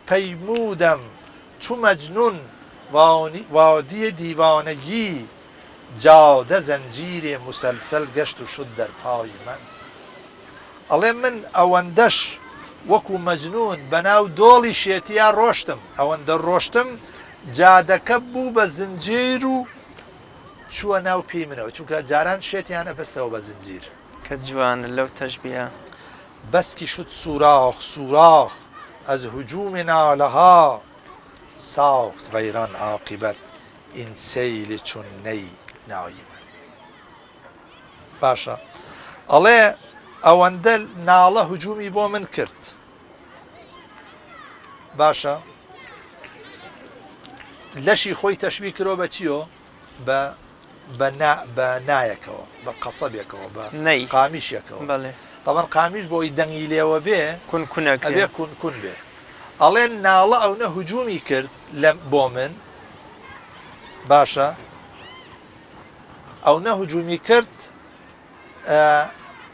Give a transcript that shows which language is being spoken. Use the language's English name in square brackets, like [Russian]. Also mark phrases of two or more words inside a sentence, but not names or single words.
[Persian] پەیمودم چو مەجنون وادی دیوانگی جادە زەنجیرێ مسلسل گەشت و شد دەرپای من [Central Kurdish] ئەڵێ من ئەوەندەش وەکو مەجنون بەناو دۆڵی شێتیا ڕۆشتم ئەوەندە ڕۆشتم جادەکە بوو بە زنجیر و چووە ناو پێی منەوە چونکە جاران شێتیان ئەبەستەوە بە زنجیر کە جوانە لەو تەشبیە [Persian] بەسکی شد سوراخ سوراخ از هجوم نالها ساخت ویران عاقبت این سیل چون نی نای من [Central Kurdish] باشە ئەڵێ ئەوەندە ناڵە هجومی بۆ من کرد باشە لەشی خۆی تەشبیه کرۆ بە چیۆ بە نایەکەوە بە قەسەبێکەوە بە قامیشێکەوە طبعا قامیش بۆی دەنگی لێوە بێ ئەبێ کون بێ ئەڵێن ناڵە ئەوە هجومی کرد بۆ من باشە ئەو نە هجومی کرد